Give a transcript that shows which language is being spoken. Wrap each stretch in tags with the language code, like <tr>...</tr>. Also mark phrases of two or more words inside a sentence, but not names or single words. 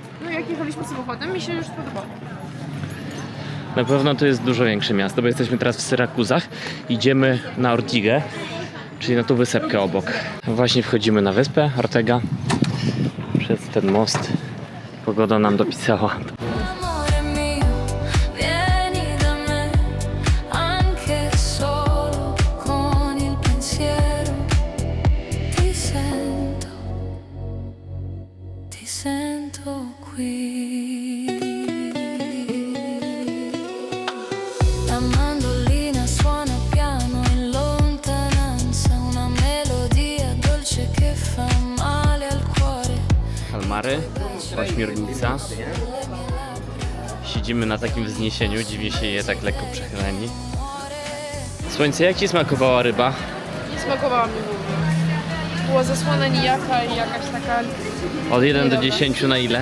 <pl>No jak jechaliśmy samochodem, mi się już podobało. Na pewno to jest dużo większe miasto, bo jesteśmy teraz w Syrakuzach. Idziemy na Ortigę, czyli na tą wysepkę obok. Właśnie wchodzimy na wyspę Ortega przez ten most. Pogoda nam dopisała.</pl> <it>Amore mio, vieni da me, anche solo con il pensiero. Ti sento qui. La mandolina suona piano in lontananza, una melodia dolce che fa male al cuore.</it> <pl>Kalmary, ośmiornica. Siedzimy na takim wzniesieniu, dziwnie się je tak lekko przechyleni. Słońce, jak ci smakowała ryba? Nie smakowała mi w ogóle. Była zasłona nijaka i jakaś taka... Od 1 do 10 na ile?</pl>